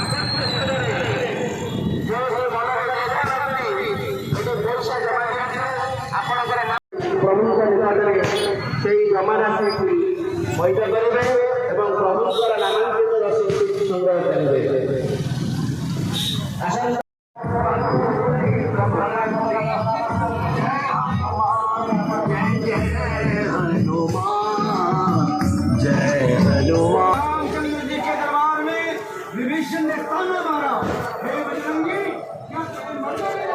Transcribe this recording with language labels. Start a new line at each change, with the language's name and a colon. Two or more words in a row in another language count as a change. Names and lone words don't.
Odia: प्रभुଙ୍କ ନିକଟରେ ସେହି ଜମାରାଶିକୁ ପଇଠ କରିବେ ଏବଂ ପ୍ରଭୁଙ୍କର ନାମାଙ୍କିତ ରସିଦ ସଂଗ୍ରହ କରିବେ।
Hindi: जय हनुमान जी के दरबार में विभीषण ने ताना मारा, हे बजरंगी क्या तुम्हें मर गए?